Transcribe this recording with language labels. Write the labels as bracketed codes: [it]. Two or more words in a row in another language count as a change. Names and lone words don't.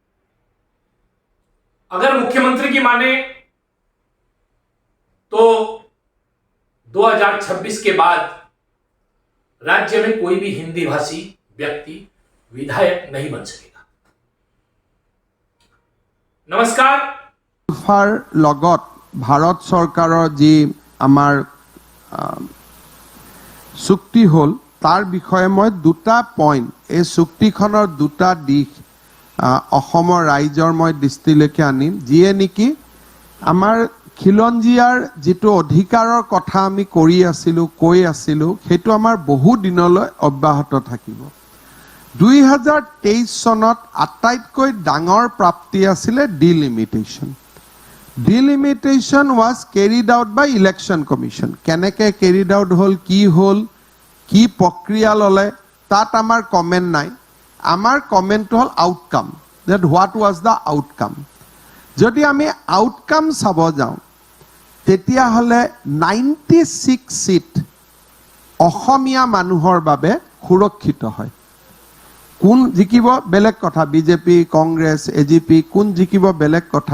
[hi] अगर मुख्यमंत्री की माने तो 2026 के बाद राज्य में कोई भी हिंदी भाषी व्यक्ति विधायक नहीं बन सकेगा। नमस्कार। [as] আলফাৰ লগত ভাৰত চৰকাৰৰ যি আমাৰ চুক্তি হ'ল তাৰ বিষয়ে মই দুটা পইণ্ট এই চুক্তিখনৰ দুটা দিশ অসমৰ ৰাইজৰ মই দৃষ্টিলৈকে আনিম, যিয়ে নেকি আমাৰ খিলঞ্জীয়াৰ যিটো অধিকাৰৰ কথা আমি কৰি আছিলোঁ কৈ আছিলোঁ সেইটো আমাৰ বহু দিনলৈ অব্যাহত থাকিব। 2023 চনত আটাইতকৈ ডাঙৰ প্ৰাপ্তি আছিলে ডিলিমিটেশ্যন। [en] Delimitation was carried out by Election Commission. [as] কেনেকৈ [en] carried out [as] হ'ল, কি প্ৰক্ৰিয়া ল'লে, তাত আমাৰ কমেণ্ট নাই। আমাৰ কমেণ্টটো হ'ল আউটকাম, [en] that what was the outcome. [as] যদি আমি আউটকাম চাব যাওঁ তেতিয়াহ'লে 96 সিট অসমীয়া মানুহৰ বাবে সুৰক্ষিত হয়। কোন জিকিব বেলেগ কথা, বিজেপি, কংগ্ৰেছ, এজিপি কোন জিকিব বেলেগ কথা।